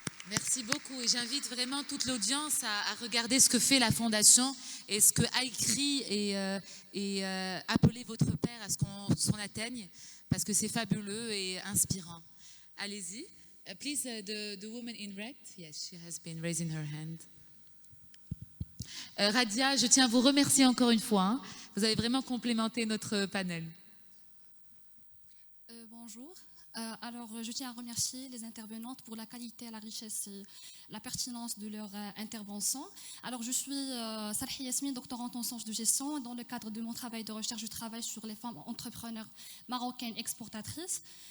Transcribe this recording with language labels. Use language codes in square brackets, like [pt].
[fr] Merci beaucoup et j'invite vraiment toute l'audience à regarder ce que fait la Fondation et ce que a écrit et appelez votre père à ce qu'on s'en atteigne parce que c'est fabuleux et inspirant. Allez-y. [en] Please, the woman in red. Yes, she has been raising her hand. [fr] Radia, je tiens à vous remercier encore une fois. Hein. Vous avez vraiment complémenté notre panel. Bonjour. Alors, je tiens à remercier les intervenantes pour la qualité, la richesse et la pertinence de leur intervention. Alors, je suis Sarhi Yasmine, doctorante en sciences de gestion. Dans le cadre de mon travail de recherche, je travaille sur les femmes entrepreneurs marocaines exportatrices.